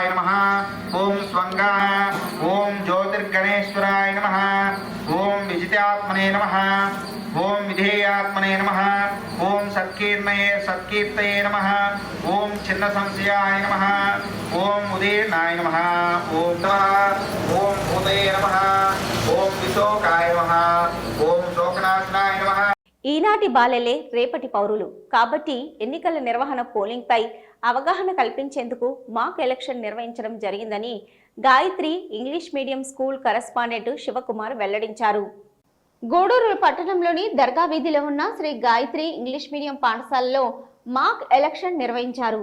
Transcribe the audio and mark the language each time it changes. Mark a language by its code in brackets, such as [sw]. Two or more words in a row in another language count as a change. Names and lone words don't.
[sa] नमः ओम स्वंगाय ओम ज्योतिर्गणेश्वराय नमः ओम विजितात्मने नमः ओम विधेयात्मने नमः ओम सत्कीर्तये नमः ओम छिन्न संशयाय नमः ओम उदीर्णाय नमः ओम भूतये नमः ओम विशोकाय नमः ओम शोकनाशनाय नमः. [te] ఈనాటి బాలలే రేపటి పౌరులు కాబట్టి ఎన్నికల నిర్వహణ పోలింగ్ పై అవగాహన కల్పించేందుకు [en] mock election [te] నిర్వహించడం జరిగిందని గాయత్రి ఇంగ్లీష్ మీడియం స్కూల్ కరెస్పాండెంట్ శివకుమార్ వెల్లడించారు. గూడూరు పట్టణంలోని దర్గా వీధిలో ఉన్న శ్రీ గాయత్రి ఇంగ్లీష్ మీడియం పాఠశాలలో [en] mock election [te] నిర్వహించారు.